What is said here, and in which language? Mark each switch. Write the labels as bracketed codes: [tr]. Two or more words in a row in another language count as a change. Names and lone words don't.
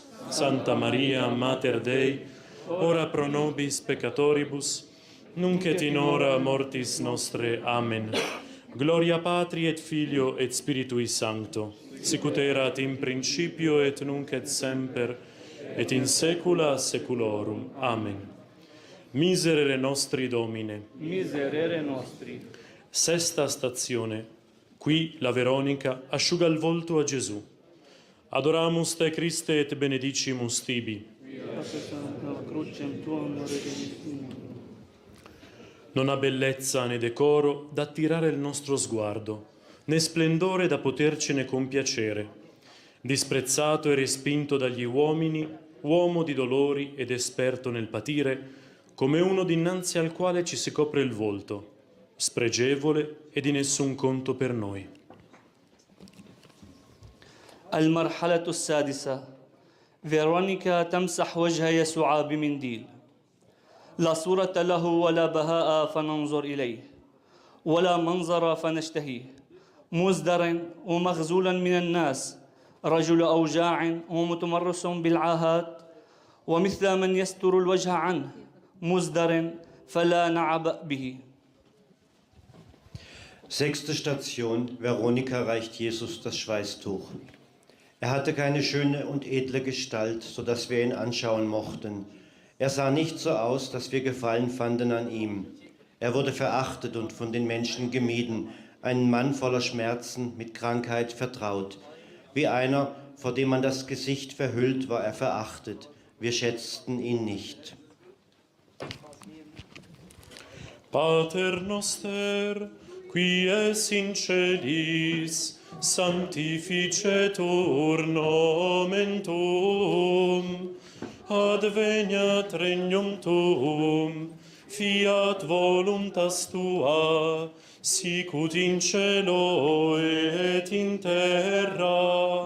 [la] Santa Maria, Mater Dei, ora pro nobis peccatoribus, nunc et in hora mortis nostre. Amen. Gloria Patri et Filio et Spiritui Sancto, sicut erat in principio et nunc et semper, et in saecula saeculorum. Amen. Miserere nostri, Domine. Miserere nostri. [it] Sesta stazione. Qui la Veronica asciuga il volto a Gesù. [la] Adoramus te Christe et benedicimus tibi. [it] Non ha bellezza né decoro da attirare il nostro sguardo, né splendore da potercene compiacere. Disprezzato e respinto dagli uomini, uomo di dolori ed esperto nel patire, come uno dinanzi al quale ci si copre il volto, spregevole e di nessun conto per noi. [ar] المرحلة السادسة فيرونيكا تمسح وجه يسوع بمنديل لا صورة له ولا بهاء فننظر إليه ولا منظر فنشتهيه مزدر ومخزولا من الناس رجل أوجاع ومتمرس بالعاهات ومثل من يستر الوجه عنه مزدر فلا نعبأ به. [de] Sechste Station. Veronika reicht Jesus das Schweißtuch. Er hatte keine schöne und edle Gestalt, sodass wir ihn anschauen mochten. Er sah nicht so aus, dass wir Gefallen fanden an ihm. Er wurde verachtet und von den Menschen gemieden, ein Mann voller Schmerzen, mit Krankheit vertraut. Wie einer, vor dem man das Gesicht verhüllt, war er verachtet. Wir schätzten ihn nicht. [la] Pater noster, qui es in celis, sanctificetur nomen tuum, adveniat regnum tuum, fiat voluntas tua, sicut in cielo et in terra.